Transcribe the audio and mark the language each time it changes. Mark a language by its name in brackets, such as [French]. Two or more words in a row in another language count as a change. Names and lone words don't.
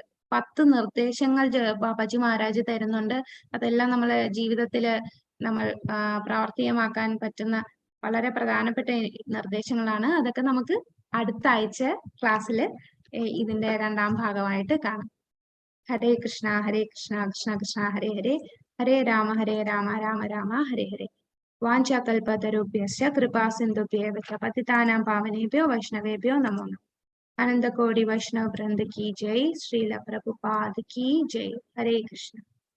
[Malayalam] 10 നിർദ്ദേശങ്ങൾ ബാബാജി മഹാരാജ് തരുന്നുണ്ട്. അതെല്ലാം നമ്മളെ ജീവിതത്തില് നമ്മൾ പ്രാവർത്തികമാക്കാൻ പറ്റുന്ന വളരെ പ്രധാനപ്പെട്ട നിർദ്ദേശങ്ങളാണ്. അതൊക്കെ നമുക്ക് അടുത്ത ആഴ്ച ക്ലാസ്സിൽ ഇതിന്റെ 2ാം ഭാഗമായിട്ട് കാണാം. [Sanskrit] ഹരേ കൃഷ്ണ ഹരേ കൃഷ്ണ കൃഷ്ണ കൃഷ്ണ ഹരേ ഹരേ, ഹരേ രാമ രാമ രാമ ഹരേ ഹരേ. വാഞ്ചാകൽപതരുഭ്യശ്ച കൃപാസിന്ധുഭ്യവ ച പതിതാനാം പാവനേഭ്യോ വൈഷ്ണവേഭ്യോ നമോ നമഃ. [Hindi] आनंद कोटि वैष्णव वृंद की जय. श्रील प्रभुपाद की जय. [Sanskrit] हरे कृष्ण.